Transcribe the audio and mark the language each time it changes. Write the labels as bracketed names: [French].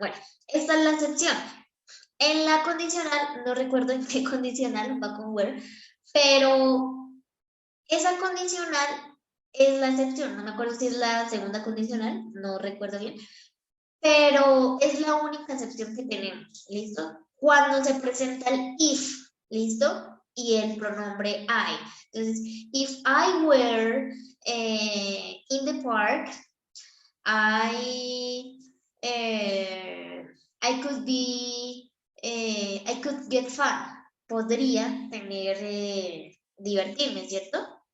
[Spanish] Bueno, esta es la excepción. En la condicional, no recuerdo en qué condicional va con were, pero esa condicional es la excepción. No me acuerdo si es la segunda condicional, no recuerdo bien, pero es la única excepción que tenemos, ¿listo? Cuando se presenta el if, ¿listo? Y el pronombre I. Entonces, [English] if I were in the park, I could be, I could get fun. [Spanish] Podría tener, divertirme, ¿cierto?